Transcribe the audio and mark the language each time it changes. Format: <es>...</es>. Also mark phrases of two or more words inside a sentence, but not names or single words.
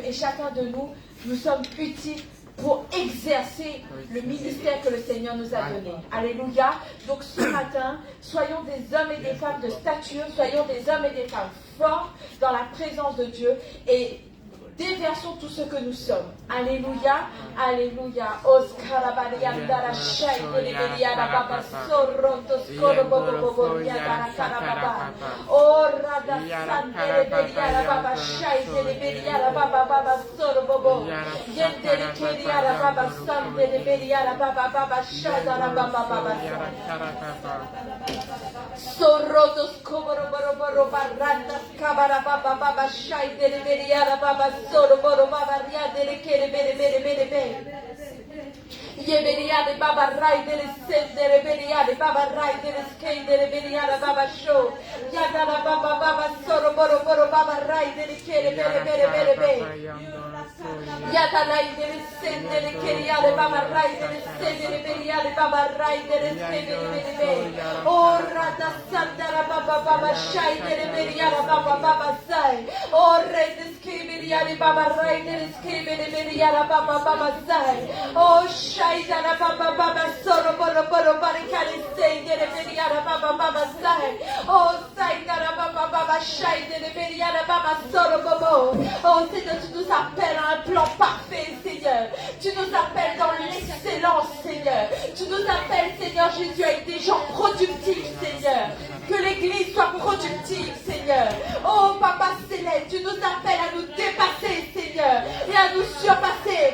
<fr>Et chacun de nous sommes utiles pour exercer le ministère que le Seigneur nous a donné. Alléluia. Donc ce matin, soyons des hommes et des femmes de stature, soyons des hommes et des femmes forts dans la présence de Dieu et déversons tout ce que nous sommes. Alléluia. Alléluia. Oscarabariandara shaideleberia baba sorrotos koroboboboboria karababa. Ora da sandeleberia baba shaideleberia baba sorbobo. Yendeleberia baba sandeleberia baba shadara baba. Sorrotos korobobobobo barrandas kabara baba shaideleberia baba solo boro baba ria dele kere bere bere bere bere. Yeberia de baba rai dele sendere beria de baba rai dele skendere beria de baba show. Yadara baba solo boro baba rai dele kere bere bere bere bere. Yadara dele sendere keria de baba rai dele sendere beria de baba rai dele skendere bere bere. Oh rada sandara baba shai dele beria de baba sai. Oh re Beria baba rai dele skebere beria baba sai. Oh shaida la baba solo boro barikale stendere beria baba sai. Oh saida la baba shaida le beria baba solo bobo. Oh Seigneur, tu nous appelles à un plan parfait, Seigneur. Tu nous appelles dans l'excellence, Seigneur. Tu nous appelles, Seigneur Jésus, avec des gens productifs, Seigneur. Que l'Église soit productive, Seigneur. Oh Papa Céleste, tu nous appelles à nous dépasser, Seigneur, et à nous surpasser.</fr>